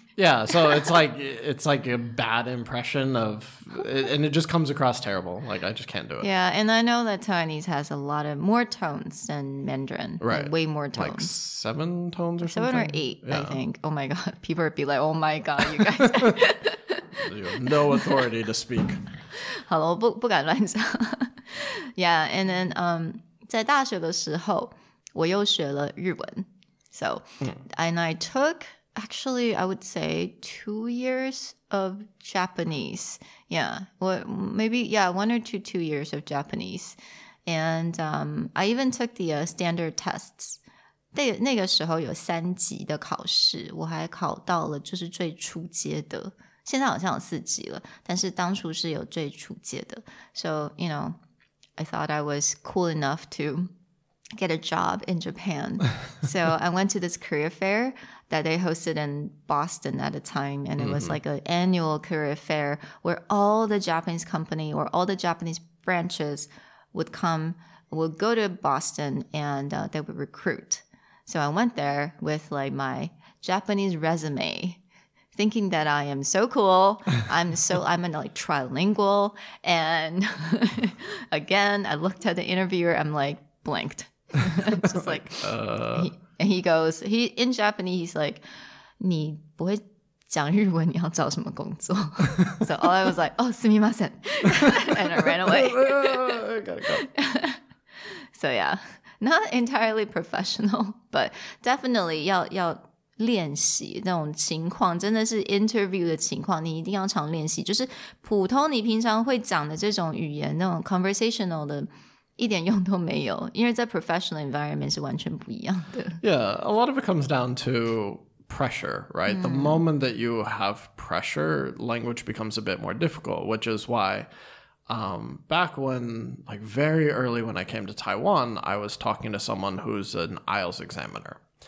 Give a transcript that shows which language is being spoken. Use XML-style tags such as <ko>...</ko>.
<en>Yeah, so it's like a bad impression of, and it just comes across terrible. Like, I just can't do it. Yeah, and I know that Taiwanese has a lot of more tones than Mandarin. Right. Like way more tones. Like 7 tones or something? 7 or 8, I think. Oh my God. People would be like, oh my God, you guys. You have no authority to speak.</en> <zh>好了，我不敢乱讲。</zh> <en>Yeah, and then</en> <zh>在大学的时候，我又学了日文。</zh> <en>So, and I took... Actually, I would say 2 years of Japanese. Yeah, well, maybe 1 or 2 years of Japanese. And I even took the standard tests.</en> <zh>那个时候有3级的考试，我还考到了就是最初阶的。现在好像有4级了，但是当初是有最初阶的。</zh> <en>So, you know, I thought I was cool enough to get a job in Japan. So I went to this career fair that they hosted in Boston at the time. And it was like an annual career fair where all the Japanese company or all the Japanese branches would go to Boston and they would recruit. So I went there with like my Japanese resume, thinking that I am so cool. I'm like trilingual. And again, I looked at the interviewer, I'm like blanked. Just like, he goes, in Japanese, he's like,</en> <zh>你不会讲日文，你要找什么工作?</zh> <en>So all I was like, oh,</en> <ja>すみません.</ja> <en>And I ran away. Gotta go. So yeah, not entirely professional, but definitely</en> <zh>要练习那种情况，真的是 interview 的情况，你一定要常练习。就是普通你平常会讲的这种语言，那种 conversational 的。一点用都没有，因为在</zh> <en>professional environment</en> <zh>是完全不一样的。</zh> <en>Yeah, a lot of it comes down to pressure, right? The moment that you have pressure, language becomes a bit more difficult, which is why Back when, like very early when I came to Taiwan, I was talking to someone who's an IELTS examiner.</en>